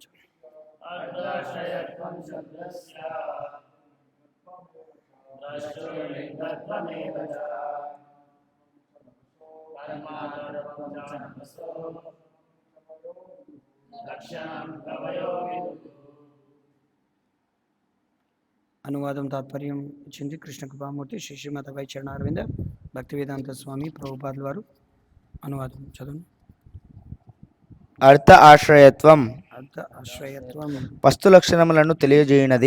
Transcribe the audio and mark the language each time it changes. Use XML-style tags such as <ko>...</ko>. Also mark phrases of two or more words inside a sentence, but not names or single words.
<sa>अर्धाश्रयत्वं शब्दस्य द्रष्टुर्लिङ्गत्वमेव च तन्मात्रत्वं च नभसो लक्षणं कवयो विदुः</sa> <te>అనువాదం తాత్పర్యం ఇచ్చింది కృష్ణ కృపామూర్తి శ్రీ శ్రీమత వై చరణారవింద భక్తివేదాంత స్వామి ప్రభుపాదుల వారు. అనువాదం చదవండి.</te> <sa>అర్థ ఆశ్రయత్వం అర్థ ఆశ్రయత్వం</sa> <te>వస్తు లక్షణములను తెలియజేయునది.</te>